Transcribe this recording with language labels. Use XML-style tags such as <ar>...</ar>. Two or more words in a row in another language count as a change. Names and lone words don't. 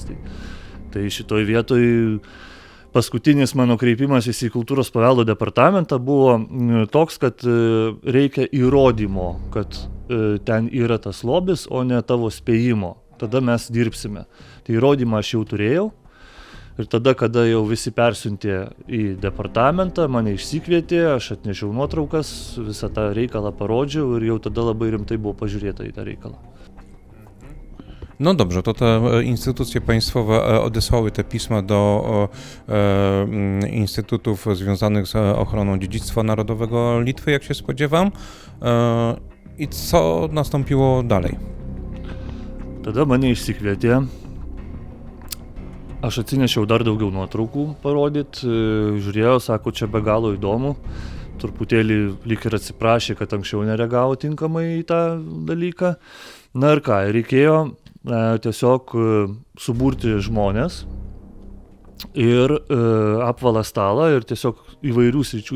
<lt>Tai šitoj vietoj paskutinis mano kreipimasis į kultūros paveldo departamentą buvo toks, kad reikia įrodymo, kad ten yra tas lobis, o ne tavo spėjimo. Tada mes dirbsime. Tai įrodymą aš jau turėjau ir tada, kada jau visi persiuntė į departamentą, mane išsikvietė, aš atnešiau nuotraukas, visą tą reikalą parodžiau ir jau tada labai rimtai buvo pažiūrėta į tą reikalą.</lt> <pl>No dobrze, to te instytucje państwowe odesłały te pisma do instytutów związanych z ochroną dziedzictwa narodowego Litwy, jak się spodziewam. I co nastąpiło dalej?</pl> <lt>Tada mane išsikvietė. Aš atsinešiau dar daugiau nuotraukų parodyti. Žiūrėjau, sako, čia be galo įdomu. Truputėlį lyg ir atsiprašė, kad anksčiau nereagavo tinkamai į tą dalyką. Na ir ką, reikėjo tiesiog suburti žmonės ir apvalą stalą ir tiesiog įvairių sričių</lt>